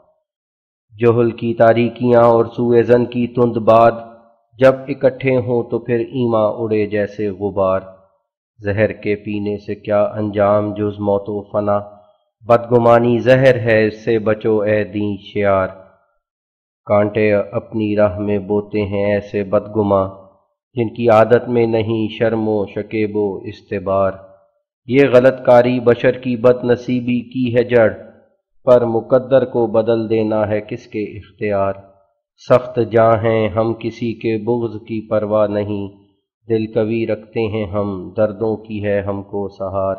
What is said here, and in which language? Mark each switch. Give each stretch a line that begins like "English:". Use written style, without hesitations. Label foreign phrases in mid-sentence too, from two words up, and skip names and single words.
Urdu: جہل کی تاریکیاں اور سوء ظن کی تند باد جب اکٹھے ہوں تو پھر ایماں اڑے جیسے غبار۔ زہر کے پینے سے کیا انجام جز موت و فنا؟ بدگمانی زہر ہے، اس سے بچو اے دین شیار۔ کانٹے اپنی راہ میں بوتے ہیں ایسے بدگماں جن کی عادت میں نہیں شرم و شکیب و استبار۔ یہ غلط کاری بشر کی بد نصیبی کی ہے جڑ، پر مقدر کو بدل دینا ہے کس کے اختیار؟ سخت جاں ہیں ہم، کسی کے بغض کی پرواہ نہیں، دل قوی رکھتے ہیں ہم، دردوں کی ہے ہم کو سہار۔